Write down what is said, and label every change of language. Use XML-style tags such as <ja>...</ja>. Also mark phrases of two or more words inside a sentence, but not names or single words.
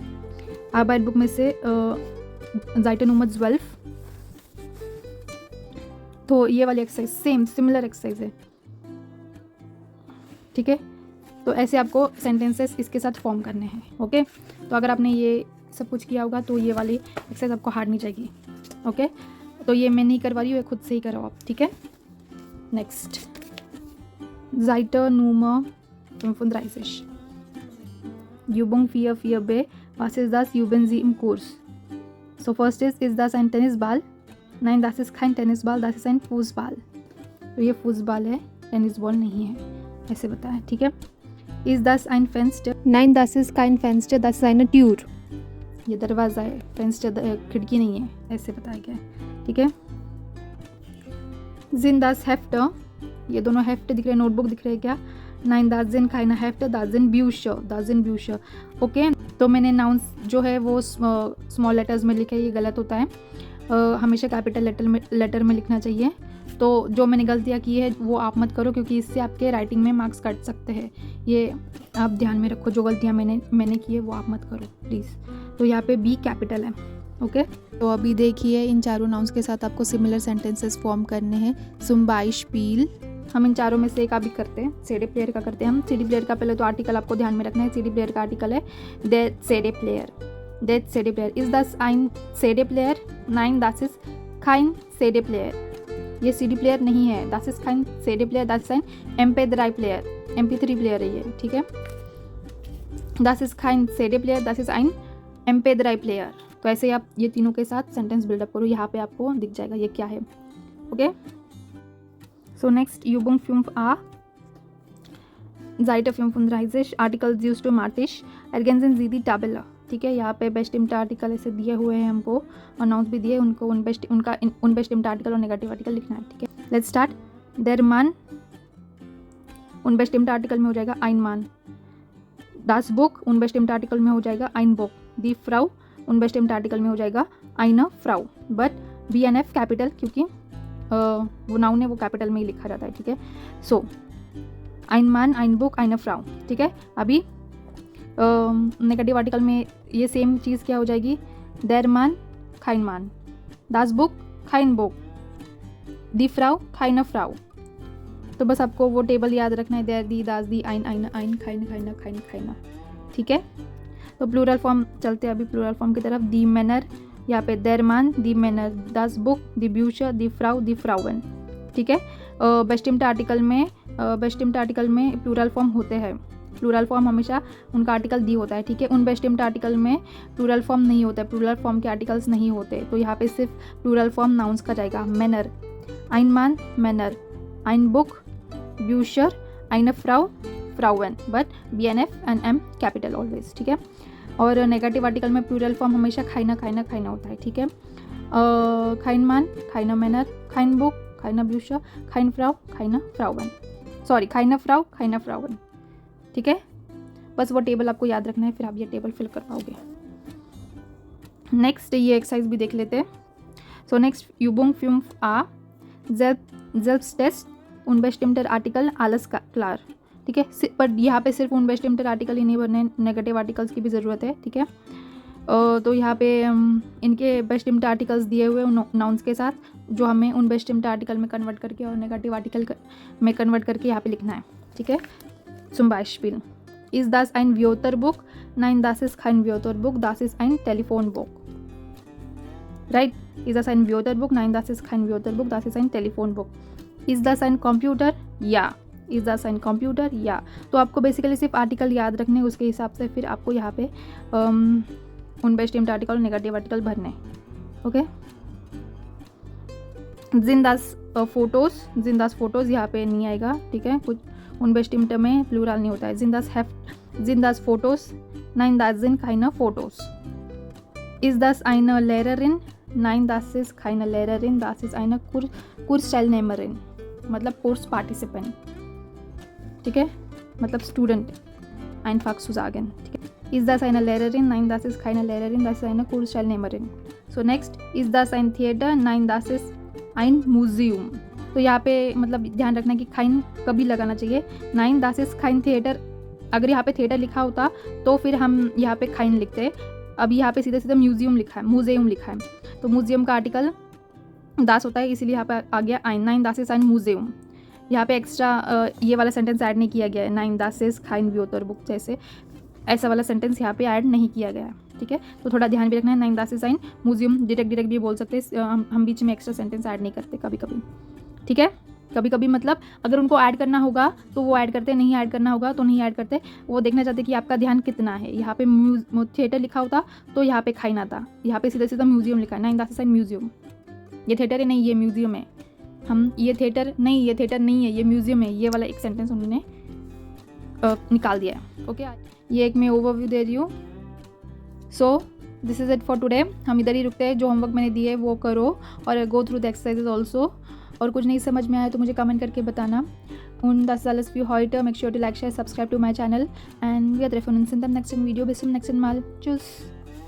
<de>Arbeitsbuch</de> <hi>में से</hi> <de>Seite Nummer 12,</de> <hi>तो ये वाली</hi> <en>exercise same similar exercise</en> <hi>है, ठीक है। तो ऐसे आपको सेंटेंसेस इसके साथ फॉर्म करने हैं, ओके। तो अगर आपने ये सब कुछ किया होगा तो ये वाली एक्सरसाइज आपको हार्ड नहीं जाएगी, ओके। तो ये मैं नहीं करवा रही हूँ, ये खुद से ही करो आप, ठीक है।</hi> <de>नेक्स्ट Seite Nummer 35, Übung 4b, was ist das, üben Sie im Kurs।</de> <en>So first</en> <de>is das ein Tennisball? Nein, das ist kein Tennisball, das ist ein Fußball।</de> <hi>तो ये फुटबॉल है,</hi> <en>tennis ball</en> <hi>नहीं है, ऐसे बताया, ठीक है।</hi> <de>Is das ein Fenster? Nein, das ist kein Fenster, das ist eine Tür।</de> <hi>ये दरवाज़ा है, फेंस्टर खिड़की नहीं है, ऐसे बताया गया है, ठीक है।</hi> <de>Sind das Hefte?</de> <hi>ये दोनों हेफ्ट दिख रहे हैं, नोटबुक दिख रहे हैं क्या?</hi> <de>Nein, das sind keine Hefte, das sind Bücher, das sind Bücher,</de> <hi>ओके। तो मैंने नाउंस जो है वो</hi> <en>small letters</en> <hi>में लिखे, ये गलत होता है, हमेशा</hi> <en>capital letter</en> <hi>में लिखना चाहिए। तो जो मैंने गलतियाँ की है वो आप मत करो, क्योंकि इससे आपके राइटिंग में मार्क्स कट सकते हैं, ये आप ध्यान में रखो। जो गलतियाँ मैंने की है वो आप मत करो प्लीज़। तो यहाँ पे बी कैपिटल है, ओके। तो अभी देखिए इन चारों नाउंस के साथ आपको</hi> <en>similar sentences</en> <hi>फॉर्म करने हैं।</hi> <de>zum Beispiel,</de> <hi>हम इन चारों में से एक भी करते हैं,</hi> <en>CD player</en> <hi>का करते हैं हम।</hi> <en>CD player</en> <hi>का पहले तो आर्टिकल आपको ध्यान में रखना है।</hi> <en>CD player</en> <hi>का आर्टिकल है</hi> <de>der CD Player, der CD Player। Ist das ein CD Player? Nein, das ist kein CD Player।</de> <hi>ये</hi> <en>CD player</en> <hi>नहीं है,</hi> <de>das ist kein CD Player, das ist ein MP3 प्लेयर, MP3 प्लेयर</de> <hi>है ये, ठीक है।</hi> <de>das ist kein CD Player, das ist ein MP3 प्लेयर।</de> <hi>तो ऐसे ही आप ये तीनों के साथ</hi> <en>sentence buildup</en> <hi>करो, यहाँ पे आपको दिख जाएगा ये क्या है, ओके।</hi> <en>So next</en> <de>Übung 5a, Seite 35, Artikel systematisch, ergänzen Sie die Tabelle,</de> <hi>ठीक है। यहाँ पे</hi> <de>bestimmt Artikel</de> <hi>ऐसे दिए हुए हैं हमको, और नाउंस भी दिए, उनको</hi> <de>unbestimmt Artikel</de> <hi>और</hi> <en>negative article</en> <hi>लिखना है, ठीक है।</hi> <en>let's start.</en> <de>Der Mann, unbestimmt Artikel</de> <hi>में हो जाएगा</hi> <de>ein Mann। Das Buch, unbestimmt Artikel</de> <hi>में हो जाएगा</hi> <de>ein Buch। Die Frau, unbestimmt Artikel</de> <hi>में हो जाएगा</hi> <de>eine Frau।</de> <en>but BNF capital,</en> <hi>क्योंकि वो नाउन है, वो कैपिटल में ही लिखा जाता है, ठीक है।</hi> <de>सो ein Mann, ein Buch, eine Frau,</de> <hi>ठीक है। अभी</hi> <en>negative article</en> <hi>में ये सेम चीज़ क्या हो जाएगी?</hi> <de>der Mann, kein Mann, das Buch, kein Buch, die Frau, keine Frau।</de> <hi>तो बस आपको वो टेबल याद रखना है,</hi> <de>der, die, das, die, ein, keine, keine, keiner,</de> <hi>ठीक है। तो</hi> <en>plural form</en> <hi>चलते हैं अभी</hi> <en>plural form</en> <hi>की तरफ।</hi> <de>die Männer,</de> <hi>यहाँ पे</hi> <de>der Mann, die Männer, das Buch, die Bücher, die Frau, die Frauen,</de> <hi>ठीक है।</hi> <de>bestimmt Artikel</de> <hi>में</hi> <en>plural form</en> <hi>होते हैं।</hi> <en>plural form</en> <hi>हमेशा उनका आर्टिकल दी होता है, ठीक है।</hi> <de>unbestimmt Artikel</de> <hi>में</hi> <en>plural form</en> <hi>नहीं होता है,</hi> <en>plural form</en> <hi>के आर्टिकल्स नहीं होते। तो यहाँ पे सिर्फ</hi> <en>plural form nouns</en> <hi>का जाएगा।</hi> <de>Männer, ein Mann, Männer, ein Buch, Bücher, eine Frau, Frauen,</de> <en>but BNF and M capital always,</en> <hi>ठीक है। और</hi> <en>negative article</en> <hi>में</hi> <en>plural form</en> <hi>हमेशा खाइना होता है, ठीक है।</hi> <de>kein Mann, keine Männer, kein Buch, keine Bücher, keine Frau, keine Frauen, सॉरी keine Frau, keine Frauen,</de> <hi>ठीक है। बस वो टेबल आपको याद रखना है, फिर आप ये</hi> <en>table fill</en> <hi>कर पाओगे। नेक्स्ट ये एक्सरसाइज भी देख लेते हैं।</hi> <en>so next</en> <de>Übung 5a, Selbsttest, unbestimmter Artikel, alles klar,</de> <hi>ठीक है। पर यहाँ पे सिर्फ</hi> <de>unbestimmt Artikel</de> <hi>ही नहीं भरने,</hi> <en>negative articles</en> <hi>की भी ज़रूरत है, ठीक है। तो यहाँ पे इनके</hi> <de>bestimmt Artikels</de> <hi>दिए हुए नाउन्स के साथ, जो हमें</hi> <de>unbestimmt Artikel</de> <hi>में कन्वर्ट करके और</hi> <en>negative article</en> <hi>में कन्वर्ट करके यहाँ पे लिखना है, ठीक है।</hi> <de>zum Beispiel ist das ein Wörterbuch? Nein, das ist kein Wörterbuch, das ist ein Telefonbuch. Right? Ist das ein Wörterbuch? Nein, das ist kein Wörterbuch, das ist ein Telefonbuch. Ist das ein Computer? Ja. Is das ein Computer? Ja.</de> <hi>तो आपको बेसिकली सिर्फ आर्टिकल याद रखने, उसके हिसाब से फिर आपको यहाँ पे</hi> <de>unbestimmt Artikel</de> <hi>और</hi> <en>negative article</en> <hi>भरने, ओके।</hi> <de>sind das Fotos</de> <hi>यहाँ पे नहीं आएगा, ठीक है। कुछ</hi> <de>unbestimmt</de> <hi>में प्लूरल नहीं होता है।</hi> <de>sind das Fotos? Nein, das sind keine Fotos. Ist das eine Lehrerin? Nein, das ist keine Lehrerin, das ist eine Kursteilnehmerin,</de> <hi>मतलब</hi> <en>course participant,</en> <hi>ठीक है, मतलब स्टूडेंट,</hi> <de>einfach zu sagen,</de> <hi>ठीक है।</hi> <de>Ist das eine Lehrerin? Nein, das ist keine Lehrerin, das ist eine Kursteilnehmerin.</de> <en>So next,</en> <de>ist das ein Theater? Nein, das ist ein Museum.</de> <hi>तो यहाँ पे मतलब ध्यान रखना कि खाइन कभी लगाना चाहिए।</hi> <de>नाइन das ist kein Theater,</de> <hi>अगर यहाँ पे थिएटर लिखा होता तो फिर हम यहाँ पे खाइन लिखते। अब यहाँ पे सीधे सीधे म्यूजियम लिखा है, म्यूजियम लिखा है, तो म्यूजियम का आर्टिकल दास होता है, इसीलिए यहाँ पे आ गया ein.</hi> <de>Nein das ist ein Museum.</de> <hi>यहाँ पे एक्स्ट्रा ये वाला</hi> <en>sentence add</en> <hi>नहीं किया गया है,</hi> <de>Nein das ist kein Wörterbuch</de> <hi>जैसे ऐसा वाला सेंटेंस यहाँ पे ऐड नहीं किया गया है, ठीक है। तो थोड़ा ध्यान भी रखना है।</hi> <de>Nein das ist ein Museum</de> <hi>डायरेक्ट भी बोल सकते हैं, हम बीच में</hi> <en>extra sentence add</en> <hi>नहीं करते कभी कभी, ठीक है। कभी कभी मतलब अगर उनको ऐड करना होगा तो वो ऐड करते, नहीं ऐड करना होगा तो नहीं ऐड करते। वो देखना चाहते कि आपका ध्यान कितना है। यहाँ पे थिएटर लिखा होता तो यहाँ पे खाइन आता, यहाँ पे सीधा सीधा म्यूजियम लिखा है।</hi> <de>Nein das ist ein Museum,</de> <hi>ये थिएटर है नहीं, ये म्यूजियम है। हम ये थिएटर नहीं है, ये म्यूजियम है, ये वाला एक सेंटेंस उन्होंने निकाल दिया है, ओके। ये एक मैं ओवरव्यू दे रही हूँ।</hi> <en>so this is it for today.</en> <hi>हम इधर ही रुकते हैं, जो होमवर्क मैंने दिए वो करो और</hi> <en>go through the exercises also.</en> <hi>और कुछ नहीं समझ में आया तो मुझे कमेंट करके बताना।</hi> <de>Und das ist alles für heute.</de> <en>Make sure to like, share, subscribe to my channel.</en> <de>And wir treffen uns in dem nächsten Video. Bis zum nächsten Mal. Tschüss.</de>